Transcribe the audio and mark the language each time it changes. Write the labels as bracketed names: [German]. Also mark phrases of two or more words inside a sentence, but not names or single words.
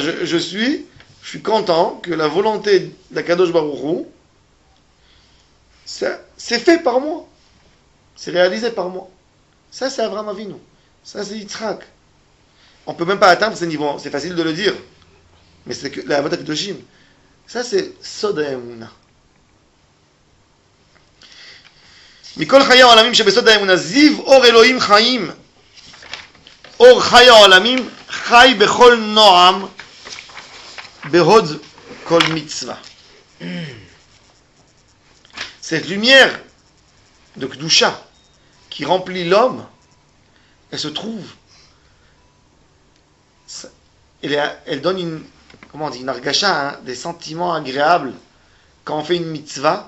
[French] Je suis content que la volonté d'Akadosh Baruch Hu, c'est fait par moi. C'est réalisé par moi. Ça, c'est Avraham Avinu. Ça, c'est Yitzhak. On ne peut même pas atteindre ce niveau. C'est facile de le dire. Mais c'est que la [Hebrew] אבות הקדושים. [French] Ça, c'est [Hebrew] סוד האמונה. מכל חיי העולמים שבסוד האמונה זיו אור אלוהים חיים אור חיי העולמים חי בכל נועם בהוד כל מצווה. [French] Cette lumière de Kedusha qui remplit l'homme, elle se trouve, elle donne une, comment on dit, une argacha, hein, des sentiments agréables quand on fait une mitzvah.